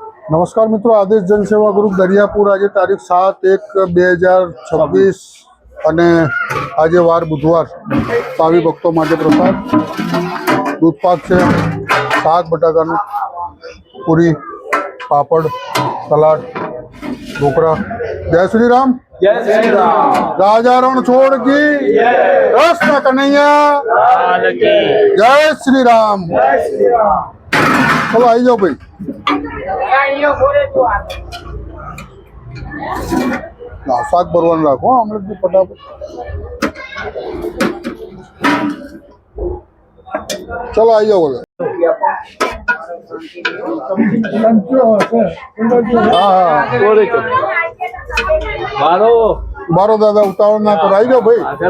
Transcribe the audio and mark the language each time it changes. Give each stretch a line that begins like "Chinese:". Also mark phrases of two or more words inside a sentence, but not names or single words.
Gujarati: નમસ્કાર મિત્રો, આદેશ જનસેવા ગ્રુપ દરિયાપુર આજે તારીખ 7/1/2026 અને આજે વાર બુધવાર ભાવિ ભક્તો માટે પ્રસાદ દૂધપાક છે, શાક બટાકાનું, પૂરી, પાપડ, સલાડ, ઢોકળા। જય શ્રી રામ,
Hindi: जय श्री राम। राजा रण छोड़ की कृष्ण कन्हैया जय श्री राम।
Gujarati: ચલો આઈ જાઓ ભાઈ। શાક ભરવાનું રાખો હમણાં ફટાફટ। ચલો આવી જાઓ બોલે। હા બારો દાદા ઉતાવળ ના કરો, આવી જાઓ ભાઈ।